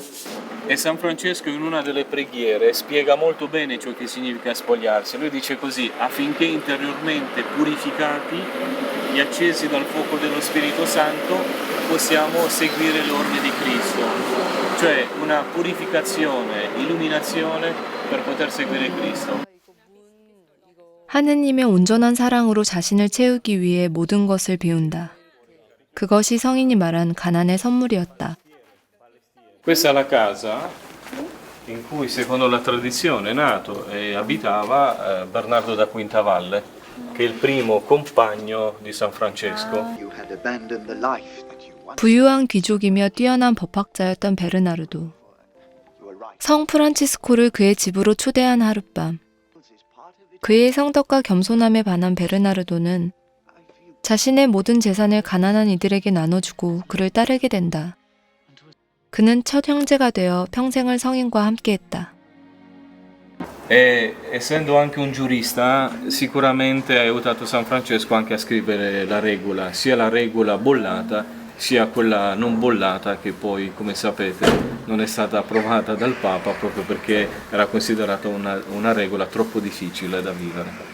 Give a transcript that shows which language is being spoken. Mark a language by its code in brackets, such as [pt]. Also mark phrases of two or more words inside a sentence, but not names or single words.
[it] E San Francesco in una delle preghiere spiega molto bene ciò che significa spogliarsi. Lui dice così: affinché interiormente purificati e accesi dal fuoco dello Spirito Santo possiamo seguire le orme di Cristo, cioè una purificazione, illuminazione per poter seguire Cristo. [ko] 하느님의 온전한 사랑으로 자신을 채우기 위해 모든 것을 비운다. 그것이 성인이 말한 가난의 선물이었다. [it] Questa è la casa in cui, secondo la tradizione, è nato e abitava Bernardo da Quintavalle, che è il primo compagno di San Francesco. [ko] 부유한 귀족이며 뛰어난 법학자였던 베르나르도. 성 프란치스코를 그의 집으로 초대한 하룻밤. 그의 성덕과 겸손함에 반한 베르나르도는 자신의 모든 재산을 가난한 이들에게 나눠주고 그를 따르게 된다. 그는 첫 형제가 되어 평생을 성인과 함께했다. [it] E essendo anche un giurista, sicuramente ha aiutato San Francesco anche a scrivere la regola, sia la regola bollata sia quella non bollata, che poi, come sapete, non è stata approvata dal Papa proprio perché era considerata una regola troppo difficile da vivere.